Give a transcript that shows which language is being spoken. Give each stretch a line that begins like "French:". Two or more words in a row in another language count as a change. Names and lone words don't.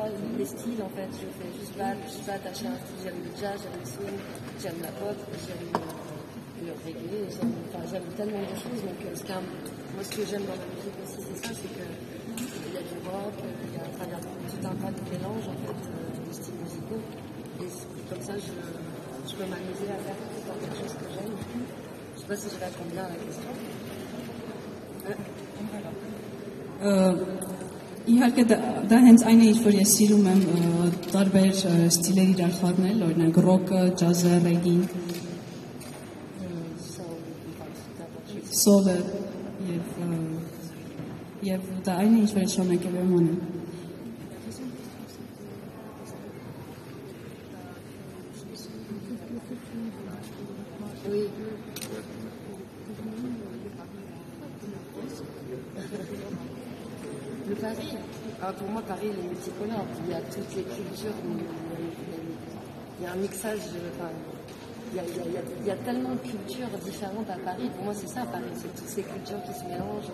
French: Les styles, en fait, je suis pas attachée à un style. J'aime le jazz, j'aime le soul, j'aime la pop, j'aime le reggae, j'aime tellement de choses. Donc, moi, ce que j'aime dans la musique aussi, c'est ça, c'est qu'il y a du rock, il y a à travers tout un tas de mélanges, en fait, de styles musicaux. Et comme ça, je peux m'amuser à faire quelque chose que j'aime. Je sais pas si je réponds bien à la question.
Armenian: Իհարկե դա հենց այն է, ինչ որ ես սիրում եմ տարբեր ստիլերի իրար խառնել, օրինակ ռոկը, ջազը, ռեգին, սոլը եւ դա այն է, ինչ որ ես շարունակել եմ անում։
French: Le Paris, pour moi, Paris est multicolore. Il y a toutes les cultures, il y a un mixage, il y a tellement de cultures différentes à Paris. Pour moi, c'est ça, Paris, c'est toutes ces cultures qui se mélangent.